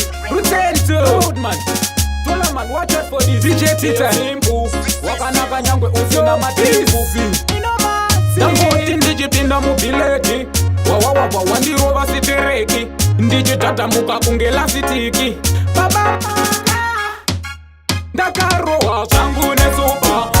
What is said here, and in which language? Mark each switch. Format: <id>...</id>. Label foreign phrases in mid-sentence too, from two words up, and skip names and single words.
<sn>Rutendo.</sn> <en>Good man. Tola man, watch out for this. D J Tita. Simple.</en> <sn>Wakanaka nyangwe usina Yo, matempo. easy. Ndangoti ndichipinda mubhileki. Wa, wa, wa, wa, wandirova sitereki. Ndichitatamuka kunge lasitiki. Baba, ndakarohwa zvangu nesupa.</sn>